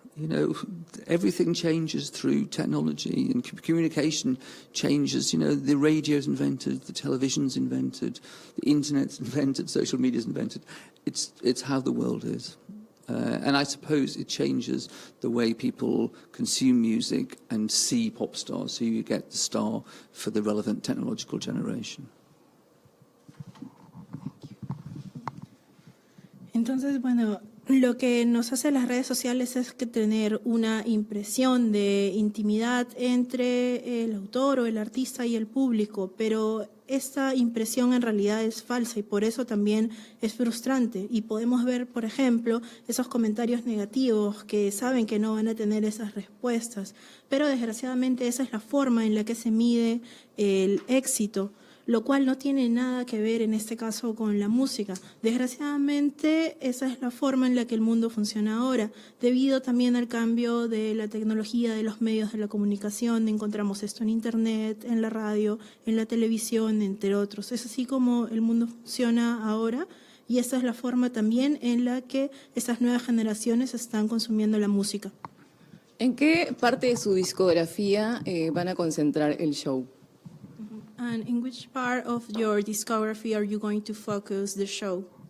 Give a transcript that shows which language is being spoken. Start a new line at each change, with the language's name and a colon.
English: You know, everything changes through technology and communication changes. You know, the radio's invented, the television's invented, the internet's invented, social media's invented. It's how the world is. And I suppose it changes the way people consume music and see pop stars, so you get the star for the relevant technological generation.
Spanish: Entonces, bueno, lo que nos hace las redes sociales es que tener una impresión de intimidad entre el autor o el artista y el público, pero esta impresión en realidad es falsa y por eso también es frustrante. Y podemos ver, por ejemplo, esos comentarios negativos que saben que no van a tener esas respuestas, pero desgraciadamente esa es la forma en la que se mide el éxito, lo cual no tiene nada que ver en este caso con la música. Desgraciadamente, esa es la forma en la que el mundo funciona ahora. Debido también al cambio de la tecnología, de los medios de la comunicación, encontramos esto en Internet, en la radio, en la televisión, entre otros. Es así como el mundo funciona ahora y esa es la forma también en la que estas nuevas generaciones están consumiendo la música. ¿En qué parte de su discografía van a concentrar el show?
English: And in which part of your discography are you going to focus the show?